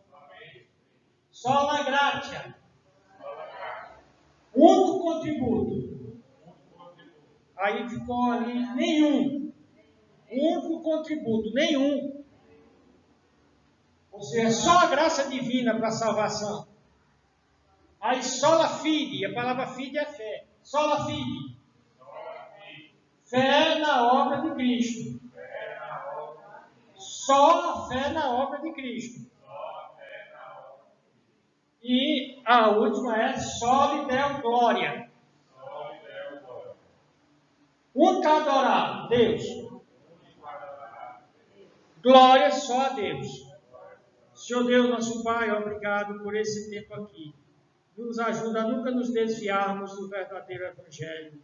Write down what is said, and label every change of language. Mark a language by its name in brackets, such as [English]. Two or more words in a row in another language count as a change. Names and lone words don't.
[Portuguese] Só a graça. Único contributo. Aí ficou ali nenhum. Único contributo, nenhum. Ou seja, só a graça divina para a salvação. [Latin] Aí sola fide, [Portuguese] a palavra fide é fé. [Latin] Sola fide. [Portuguese] Fé na obra de Cristo. Só a fé na obra de Cristo. E a última é [Latin] soli deo glória. [Portuguese] Único adorado, Deus. Glória só a Deus. Senhor Deus, nosso Pai, obrigado por esse tempo aqui. Nos ajuda a nunca nos desviarmos do verdadeiro Evangelho.